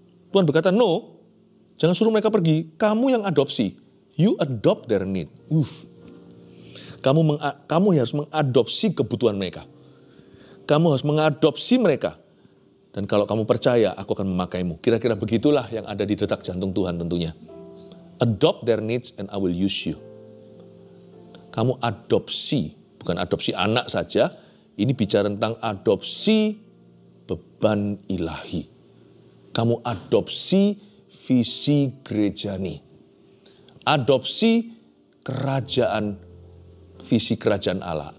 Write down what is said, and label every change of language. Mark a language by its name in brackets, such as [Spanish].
[Indonesian] Tuhan berkata, no. Jangan suruh mereka pergi. Kamu yang adopsi. [English] You adopt their need. [Indonesian] Kamu harus mengadopsi kebutuhan mereka. Kamu harus mengadopsi mereka. Dan kalau kamu percaya, aku akan memakaimu. Kira-kira begitulah yang ada di detak jantung Tuhan tentunya. [English] Adopt their needs and I will use you. [Indonesian] Kamu adopsi, bukan adopsi anak saja. Ini bicara tentang adopsi beban ilahi. Kamu adopsi visi gerejani. Adopsi kerajaan, visi kerajaan Allah.